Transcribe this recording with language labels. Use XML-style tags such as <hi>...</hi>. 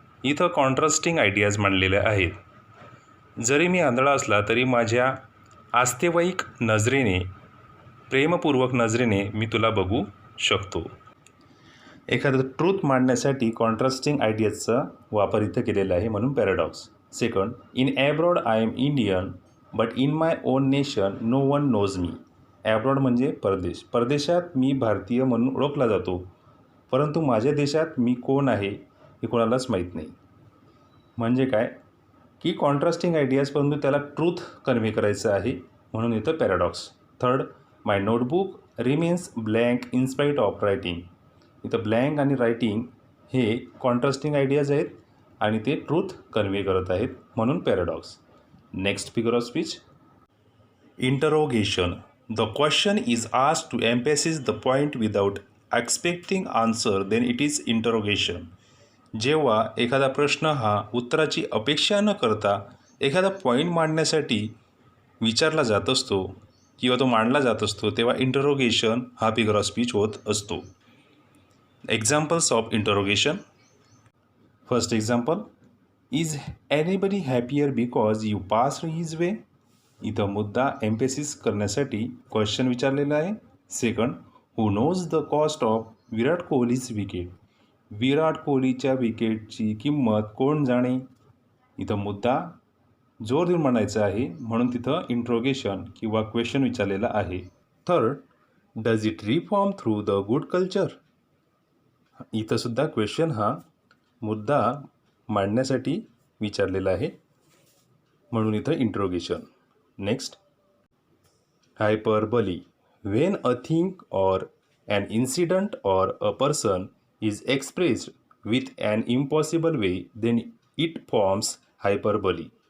<mr>इथं contrasting ideas मांडलेल्या आहेत. जरी मी आंधळा असला तरी माझ्या आस्तेवाईक नजरेने, प्रेमपूर्वक नजरेने मी तुला बघू शकतो. एखादं ट्रूथ मांडण्यासाठी कॉन्ट्रास्टिंग आयडियाजचा वापर इथं केलेला आहे, म्हणून paradox.</mr> <en>Second, in abroad I am Indian but in my own nation no one knows me.</en> <mr>Abroad म्हणजे परदेश. परदेशात मी भारतीय म्हणून ओळखला जातो, परंतु माझ्या देशात मी कोण आहे हे कोणालाच माहीत नाही. म्हणजे काय की कॉन्ट्रास्टिंग आयडियाज, परंतु त्याला ट्रूथ कन्व्हे करायचं आहे, म्हणून इथं paradox. Third, my notebook remains blank in स्पाईट of writing. इथं ब्लँक आणि रायटिंग हे कॉन्ट्रास्टिंग आयडियाज आहेत आणि ते ट्रूथ कन्व्हे करत आहेत, म्हणून paradox.</mr> <en>Next figure of speech, interrogation. The question is asked to emphasis the point without expecting answer, then it is interrogation.</en> <mr>जेव्हा एखादा प्रश्न हा उत्तराची अपेक्षा न करता एखादा पॉईंट मांडण्यासाठी विचारला जात असतो किंवा तो मांडला जात असतो, तेव्हा इंटरोगेशन हा फिगर ऑफ स्पीच होत असतो.</mr> <en>Examples of interrogation. First example, is anybody happier because you passed his way.</en> <mr>इथं मुद्दा एम्फेसिस करण्यासाठी क्वेश्चन विचारलेला आहे.</mr> <en>Second, who knows the cost of Virat Kohli's wicket.</en> <mr>विराट कोहलीच्या विकेटची किंमत कोण जाणे. इथं मुद्दा जोर देऊन म्हणायचा आहे, म्हणून तिथं इंट्रोगेशन किंवा क्वेश्चन विचारलेला आहे.</mr> <en>Third, does it reform through the good culture.</en> <mr>इथं सुद्धा क्वेश्चन हा मुद्दा मांडण्यासाठी विचारलेला आहे, म्हणून इथं interrogation.</mr> <en>Next, hyperbole. When a thing or an incident or a person is expressed with an impossible way, then it forms hyperbole.</en>